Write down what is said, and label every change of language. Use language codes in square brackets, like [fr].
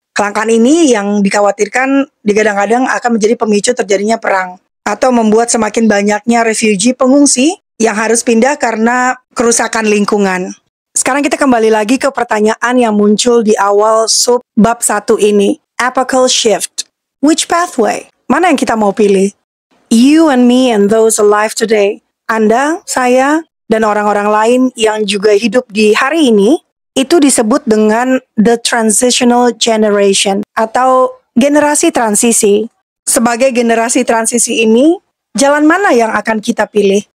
[id] Kelangkaan ini yang dikhawatirkan digadang-gadang akan menjadi pemicu terjadinya perang atau membuat semakin banyaknya refugee pengungsi yang harus pindah karena kerusakan lingkungan. Sekarang kita kembali lagi ke pertanyaan yang muncul di awal sub bab 1 ini. [en] Epochal shift. Which pathway? [id] Mana yang kita mau pilih? [en] You and me and those alive today. [id] Anda, saya, dan orang-orang lain yang juga hidup di hari ini, itu disebut dengan [en] the transitional generation [id] atau generasi transisi. Sebagai generasi transisi ini, jalan mana yang akan kita pilih?